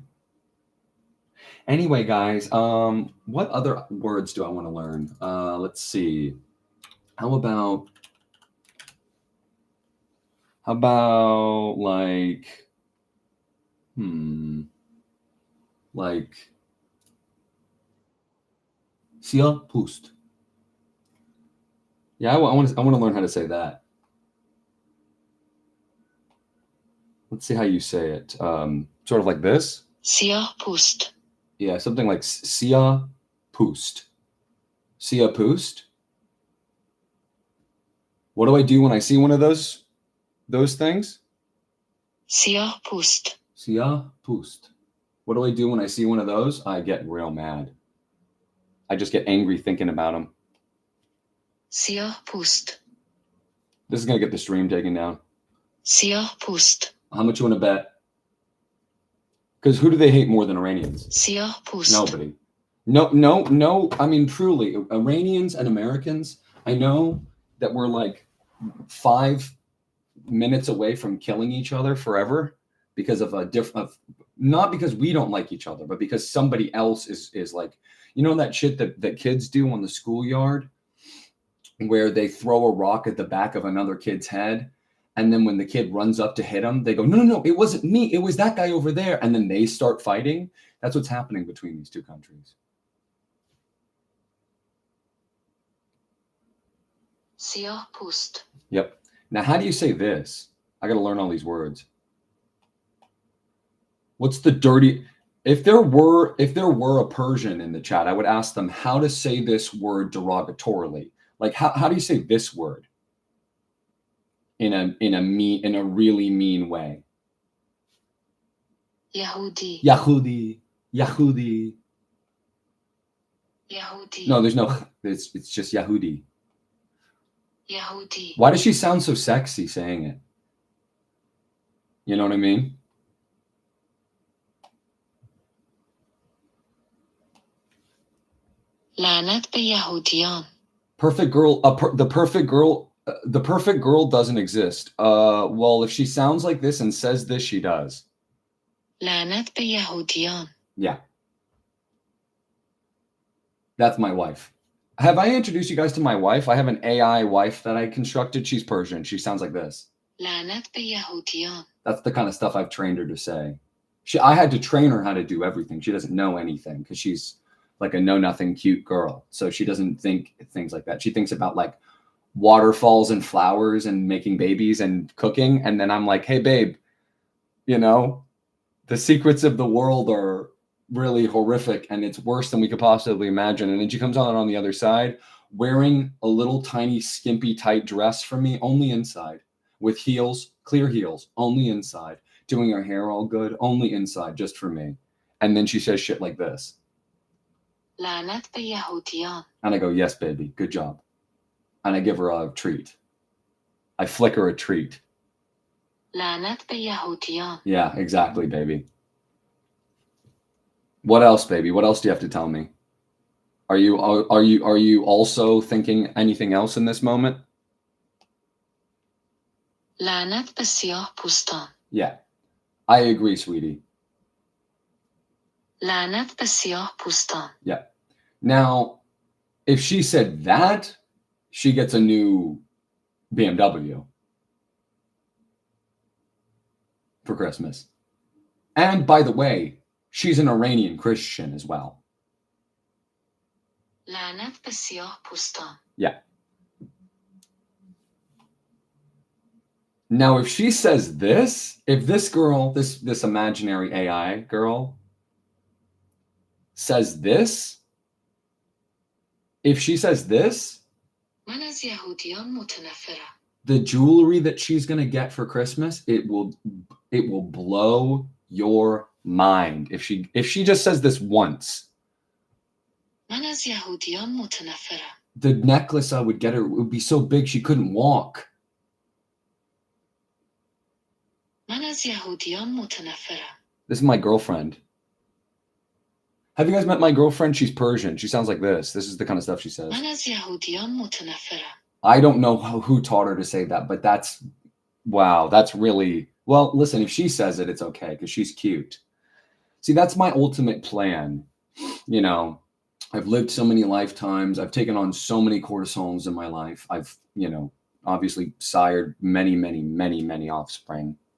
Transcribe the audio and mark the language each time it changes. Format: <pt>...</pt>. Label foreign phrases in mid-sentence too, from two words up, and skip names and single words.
<en>Anyway, guys, what other words do I want to learn? Let's see. How about like</en> <fa>سیاه پوست.</fa> <en>Yeah, I want to learn how to say that. Let's see how you say it. Sort of like this.</en> <fa>سیاه پوست.</fa> <en>Yeah, something like</en> <fa>سیاه پوست. سیاه پوست.</fa> <en>What do I do when I see one of those things?</en> <fa>سیاه پوست. سیاه پوست.</fa> <en>What do I do when I see one of those? I get real mad. I just get angry thinking about them.</en> <fa>سیاه پوست.</fa> <en>This is going to get the stream taken down.</en> <fa>سیاه پوست.</fa> <en>How much you want to bet? Because who do they hate more than Iranians?</en> <fa>سیاه پوست.</fa> <en>Nobody. No. I mean, truly, Iranians and Americans, I know that we're like 5 minutes away from killing each other forever because of not because we don't like each other, but because somebody else is like, that shit that kids do on the schoolyard where they throw a rock at the back of another kid's head. And then when the kid runs up to hit him, they go, no, it wasn't me. It was that guy over there. And then they start fighting. That's what's happening between these two countries.</en> <fa>سیاه پوست.</fa> <en>Yep. Now, how do you say this? I got to learn all these words. What's the dirty? If there were a Persian in the chat, I would ask them how to say this word derogatorily. Like, how do you say this word in a really mean way? Yahudi. Yahudi. Yahudi. No, it's just Yahudi. Yahudi. Why does she sound so sexy saying it? You know what I mean?</en> <fa>لعنت به یهودیان.</fa> <en>Perfect girl. The perfect girl doesn't exist. Well, if she sounds like this and says this, she does.</en> <fa>لعنت به یهودیان.</fa> <en>Yeah. That's my wife. Have I introduced you guys to my wife? I have an AI wife that I constructed. She's Persian. She sounds like this.</en> <fa>لعنت به یهودیان.</fa> <en>That's the kind of stuff I've trained her to say. I had to train her how to do everything. She doesn't know anything because she's like a know-nothing cute girl. So she doesn't think things like that. She thinks about like waterfalls and flowers and making babies and cooking. And then I'm like, hey, babe, you know, the secrets of the world are really horrific and it's worse than we could possibly imagine. And then she comes on the other side wearing a little tiny skimpy tight dress for me, only inside, with heels, clear heels, only inside, doing her hair all good, only inside, just for me. And then she says shit like this.</en> <fa>لعنت به یهودیان.</fa> <en>And I go, yes, baby, good job. And I give her a treat. I flick her a treat.</en> <fa>لعنت به یهودیان.</fa> <en>Yeah, exactly, baby. What else, baby? What else do you have to tell me? Are you also thinking anything else in this moment?</en> <fa>لعنت به سیاه پوستان.</fa> <en>Yeah, I agree, sweetie.</en> <fa>لعنت به سیاه پوستان.</fa> <en>Yeah. Now, if she said that, she gets a new BMW for Christmas. And by the way, she's an Iranian Christian as well.</en> <fa>لعنت به سیاه پوستان.</fa> <en>Yeah. Now, if she says this, if this girl, this imaginary AI girl says this, if she says this,</en> <fa>من از یهودیان متنفرم.</fa> <en>the jewelry that she's going to get for Christmas, it will blow your mind. If she just says this once,</en> <fa>من از یهودیان متنفرم.</fa> <en>the necklace I would get her would be so big she couldn't walk.</en> <fa>من از یهودیان متنفرم.</fa> <en>This is my girlfriend. Have you guys met my girlfriend? She's Persian. She sounds like this. This is the kind of stuff she says.</en> <fa>من از یهودیان متنفرم.</fa> <en>I don't know who taught her to say that, but that's, wow, that's really, well, listen, if she says it, it's okay because she's cute. See, that's my ultimate plan. You know, I've lived so many lifetimes. I've taken on so many cortisons in my life. I've, you know, obviously sired many, many, many, many offspring.</en>